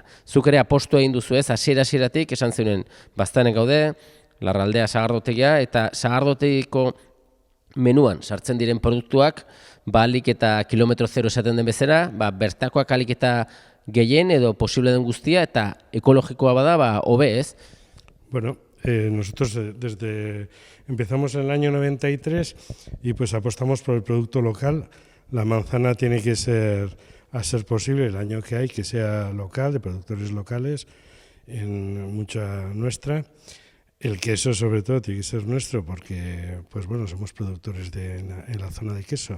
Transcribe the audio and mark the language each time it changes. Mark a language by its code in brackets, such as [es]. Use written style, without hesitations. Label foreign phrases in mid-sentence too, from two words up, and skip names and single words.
[eu] Zuk ere apostu egin duzu ez, hasieratik esan zeunen baztanen gaude, Larraldea Sagardotegia, eta sagardotegiko menuan sartzen diren produktuak, ahalik eta kilometro zero esaten den bezala, bertakoak ahalik eta gehien edo posible den guztia eta ekologikoa bada, hobe ez? [es] Bueno, nosotros empezamos en el año 93 y pues apostamos por el producto local. La manzana tiene que ser, a ser posible, el año que hay, que sea local, de productores locales, en mucha nuestra. El queso, sobre todo, tiene que ser nuestro porque, pues bueno, somos productores en la zona de queso.